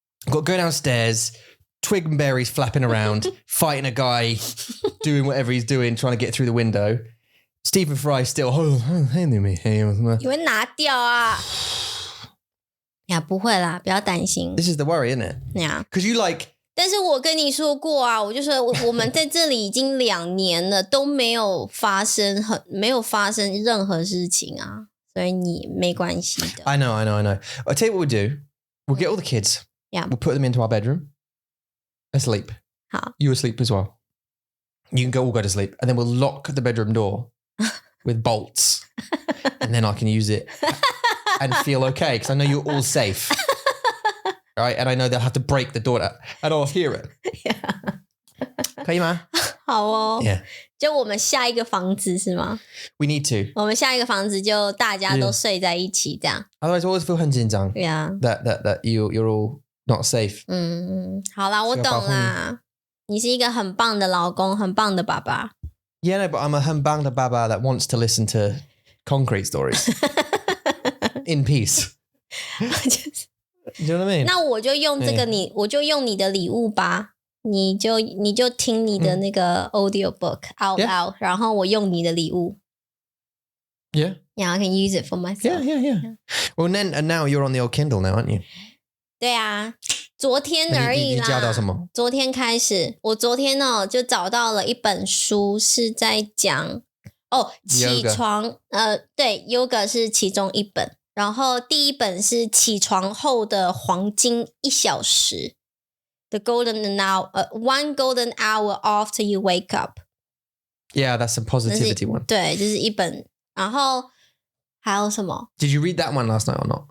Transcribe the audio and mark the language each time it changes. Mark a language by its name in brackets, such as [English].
[English] Got to go downstairs, twig and berries flapping around, fighting a guy, doing whatever he's doing, trying to get through the window. Stephen Fry still, hey, [Chinese] 你会拿掉啊？呀，不会啦，不要担心。 [English] This is the worry, isn't it? Yeah. Because you like. [Chinese] 但是我跟你说过啊，我就说我们在这里已经2年了，都没有发生任何事情啊，所以你没关系的。 [English] I know. I'll tell you what we'll do. We'll get all the kids. Yeah. We'll put them into our bedroom. Asleep. [Chinese] 好。 [English] You asleep as well. You can all go to sleep. And then we'll lock the bedroom door with bolts. And then I can use it and feel okay because I know you're all safe. Right? And I know they'll have to break the door and I'll hear it. Yeah. [Chinese] 可以吗？好哦。 [English] Yeah. [Chinese] 就我们下一个房子是吗？ [English] We need to. [Chinese] 我们下一个房子就大家都睡在一起这样。 [English] Otherwise, I always feel [Chinese] 很紧张 [English] Yeah. that you're all not safe. [Chinese] 好啦，我懂啦。你是一个很棒的老公，很棒的爸爸。 [English] Yeah, no, but I'm a [Chinese] 很棒的爸爸 [English] that wants to listen to concrete stories in peace. Do you know what I mean? [Chinese] 那我就用这个我就用你的礼物吧。你就听你的那个 [English] audio book out loud， [Chinese] 然后我用你的礼物。 [English] Yeah. Yeah, I can use it for myself. Yeah. Well, and now you're on the old Kindle now, aren't you? [Chinese] 对啊，昨天而已啦。你教到什么？昨天开始，我昨天就找到了一本书，是在讲起床。对 ，Yoga 是其中一本。然后第一本是起床后的黄金1小时 [English] ，The golden hour, one golden hour after you wake up. Yeah, that's a positivity one. [Chinese] 对，这是一本。然后还有什么？ [English] Did you read that one last night or not?